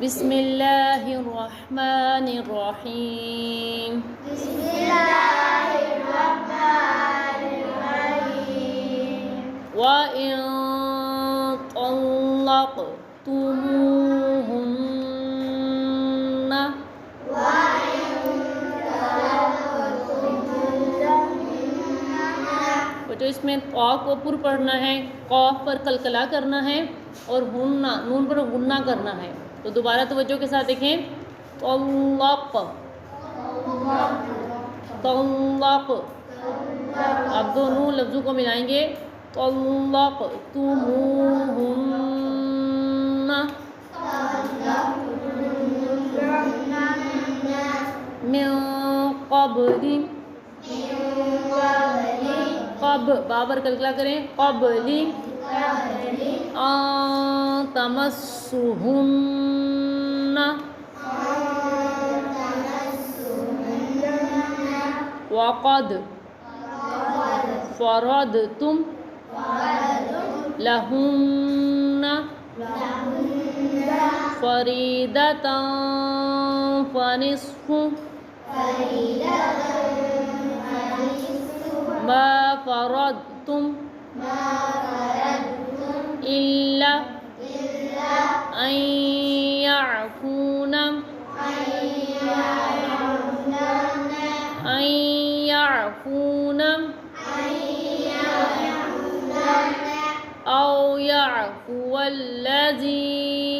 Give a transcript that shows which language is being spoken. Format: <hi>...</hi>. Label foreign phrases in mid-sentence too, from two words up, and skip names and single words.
<ar>بسم الله الرحمن الرحيم بسم الله الرحمن الرحيم</ar> <hi>وإن طلقتموهن तो इसमें क़ा को पुर पढ़ना है, क़ाफ पर कलकला करना है और हुन्ना नून पर गुन्ना करना है। तो दोबारा तवज्जो के साथ देखें, तल्लाक़ तल्लाक़। अब दोनों लफ्ज़ों को मिलाएंगे,</hi> <ar>طلقتموهن من قبل</ar> <hi>क़ब बाबर कलकला करें,</hi> <ar>क़ब्लि أن تمسوهن وقد فرضتم لهن فريضة فنصف ما فرضتم إلا أن يعفون أو يعفو الذي</ar>